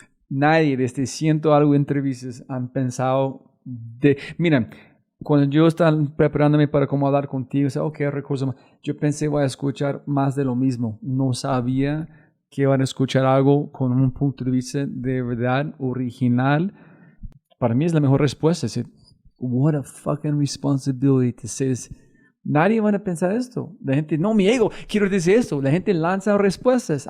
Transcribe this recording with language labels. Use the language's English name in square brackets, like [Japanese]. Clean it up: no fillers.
[Spanish] Nadie desde ciento algo entrevistas han pensado de... Mira, cuando yo estaba preparándome para cómo hablar contigo, yo pensé voy a escuchar más de lo mismo. No sabía que iban a escuchar algo con un punto de vista de verdad original. Para mí es la mejor respuesta. Es, [English] what a fucking responsibility to say this. [Spanish] Nadie va a pensar esto. La gente, no, mi ego, quiero decir esto. La gente lanza respuestas.